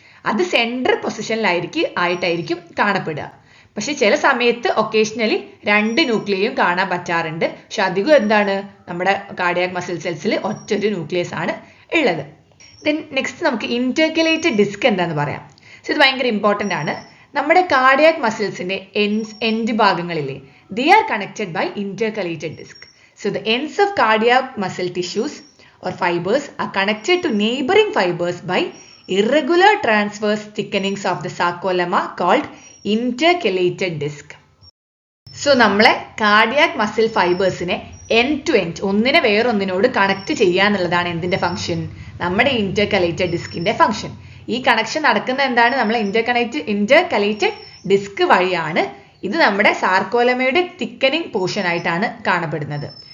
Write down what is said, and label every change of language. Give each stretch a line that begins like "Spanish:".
Malayalam: അത് സെൻട്രൽ പൊസിഷനിലായിരിക്കും കാണപ്പെടുക. പക്ഷെ ചില സമയത്ത് ഒക്കേഷണലി രണ്ട് ന്യൂക്ലിയയും കാണാൻ പറ്റാറുണ്ട്. പക്ഷെ അധികം എന്താണ്? നമ്മുടെ കാർഡിയാക് മസിൽ സെൽസിൽ ഒറ്റൊരു ന്യൂക്ലിയസ് ആണ് ഉള്ളത്. ദെൻ നെക്സ്റ്റ് നമുക്ക് ഇന്റർകലേറ്റഡ് ഡിസ്ക് എന്താന്ന് പറയാം. സോ ഇത് ഭയങ്കര ഇമ്പോർട്ടൻ്റ് ആണ്. നമ്മുടെ കാർഡിയാക് മസിൽസിന്റെ എൻഡ് ഭാഗങ്ങളിലെ
English: they are connected by intercalated disc. So the ends of cardiac muscle tissues or fibers are connected to neighboring fibers by irregular transverse thickenings of the sarcolemma called intercalated disc.
Malayalam: So നമ്മളെ cardiac muscle ഫൈബേഴ്സിനെ end to end ഒന്നിനെ വേറൊന്നിനോട് connect ചെയ്യുക എന്നുള്ളതാണ് എന്തിന്റെ function? നമ്മുടെ ഇന്റർകലേറ്റഡ് ഡിസ്കിന്റെ function. ഈ connection നടക്കുന്ന എന്താണ്? നമ്മൾ ഇന്റർകലേറ്റഡ് ഡിസ്ക് വഴിയാണ്. ഇത് നമ്മുടെ സാർക്കോലമയുടെ തിക്കനിങ് പോർഷൻ ആയിട്ടാണ് കാണപ്പെടുന്നത്.